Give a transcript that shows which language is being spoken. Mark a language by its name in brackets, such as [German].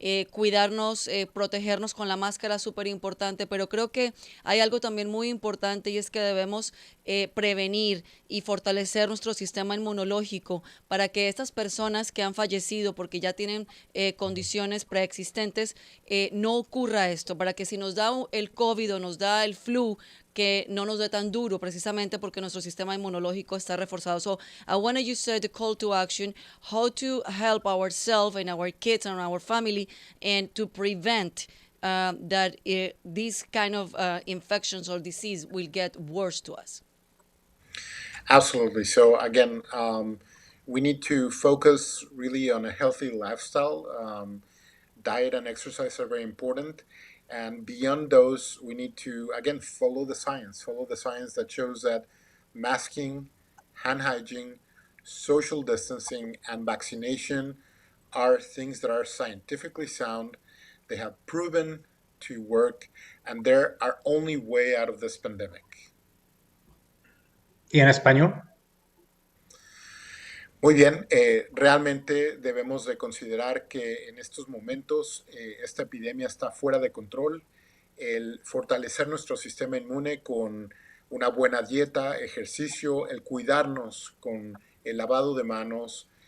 [Spanish] cuidarnos, protegernos con la máscara es súper importante, pero creo que hay algo también muy importante y es que debemos prevenir y fortalecer nuestro sistema inmunológico para que estas personas que han fallecido porque ya tienen condiciones preexistentes, no ocurra esto, para que si nos da el COVID o nos da el flu, que no nos dé tan duro precisamente porque nuestro sistema inmunológico está reforzado. [English] So I want you to say the call to action, how to help ourselves and our kids and our family and to prevent that these kind of infections or disease will get worse to us. Absolutely. So again, we need to focus really on a healthy lifestyle. Diet and exercise are very important. And beyond those, we need to, again, follow the science that shows that masking, hand hygiene, social distancing, and vaccination are things that are scientifically sound. They have proven to work, and they're our only way out of this pandemic. [Spanish] ¿Y en español? Muy bien, realmente debemos de considerar que en estos momentos esta epidemia está fuera de control. El fortalecer nuestro sistema inmune con una buena dieta, ejercicio, el cuidarnos con el lavado de manos